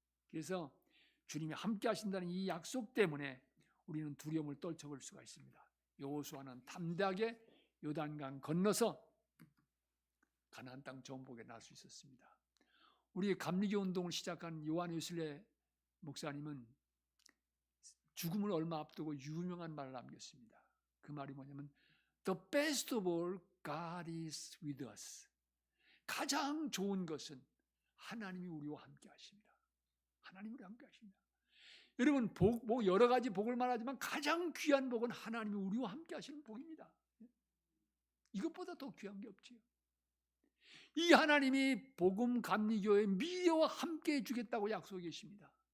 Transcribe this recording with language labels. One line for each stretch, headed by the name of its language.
Korean: 그래서 주님이 함께 하신다는 이 약속 때문에 우리는 두려움을 떨쳐버릴 수가 있습니다. 여호수아는 담대하게 요단강 건너서 가나안 땅 정복에 나설 수 있었습니다. 우리 감리교 운동을 시작한 요한 웨슬레 목사님은 죽음을 얼마 앞두고 유명한 말을 남겼습니다. 그 말이 뭐냐면
English: The best of all, God is with us.
Korean: 가장 좋은 것은 하나님이 우리와 함께 하십니다. 하나님이 우리와 함께 하십니다. 여러분 여러 가지 복을 말하지만 가장 귀한 복은 하나님이 우리와 함께 하시는 복입니다. 이것보다 더 귀한 게 없지요. 이 하나님이 복음 감리교의 미래와 함께 해주겠다고 약속해 계십니다.